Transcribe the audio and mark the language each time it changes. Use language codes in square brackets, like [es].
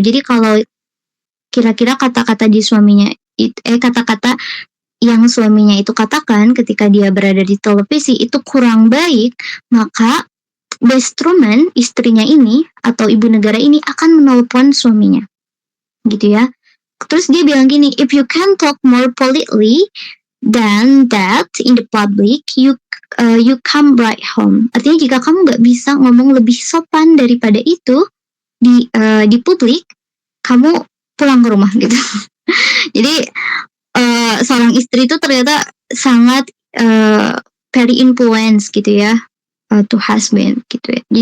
[id] Jadi kalau kira-kira kata-kata di suaminya kata-kata yang suaminya itu katakan ketika dia berada di televisi itu kurang baik, maka Bess Truman, istrinya ini atau ibu negara ini akan menelepon suaminya. Gitu ya. Terus dia bilang gini, [en] if you can talk more politely than that in the public, you come right home. [id] Artinya jika kamu nggak bisa ngomong lebih sopan daripada itu di publik, kamu pulang ke rumah gitu. Jadi seorang istri itu ternyata sangat [en] very influence [id] gitu ya [en] to husband [id] gitu ya.